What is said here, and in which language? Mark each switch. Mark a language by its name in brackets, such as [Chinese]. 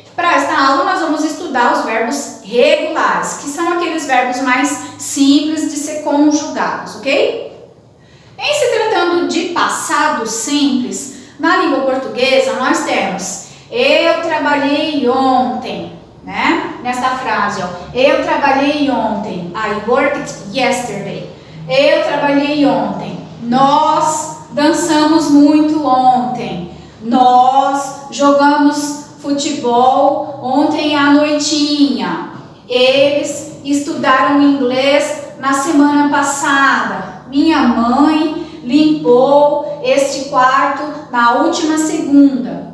[Portuguese] Para esta aula nós vamos estudar os verbos regulares, que são aqueles verbos mais simples de ser conjugados, ok? Em se tratando de passado simples, na língua portuguesa nós temos eu trabalhei ontem, né? Nessa frase, ó, eu trabalhei ontem, [English] I worked yesterday. [Portuguese] Eu trabalhei ontem. Nós dançamos muito ontem. Nós jogamos futebol ontem à noitinha. Eles estudaram inglês na semana passada. Minha mãe limpou este quarto na última segunda.